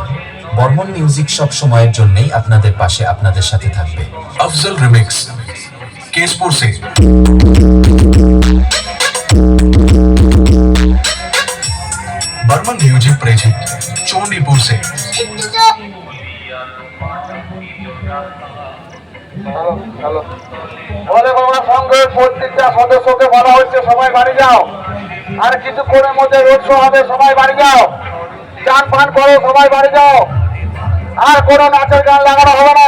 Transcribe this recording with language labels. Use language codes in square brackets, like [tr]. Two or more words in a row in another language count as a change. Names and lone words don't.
[bn] বর্মন মিউজিক সব সময়ের জন্যই আপনাদের পাশে, আপনাদের সাথে থাকবে। [hi] अफजल रिमिक्स केसपुर से। बर्मन म्यूजिक प्रेजेंट चोंडीपुर से। [bn] বলে বাবা সংঘের প্রত্যেকটা সদস্যকে বলা হচ্ছে সবাই বাড়ি যাও, আর কিছুক্ষণের মধ্যে রোড শো হবে, সবাই বাড়ি যাও, চান পান করো, সবাই বাড়ি যাও, আর কোনো নাচের গান লাগানো হবে না।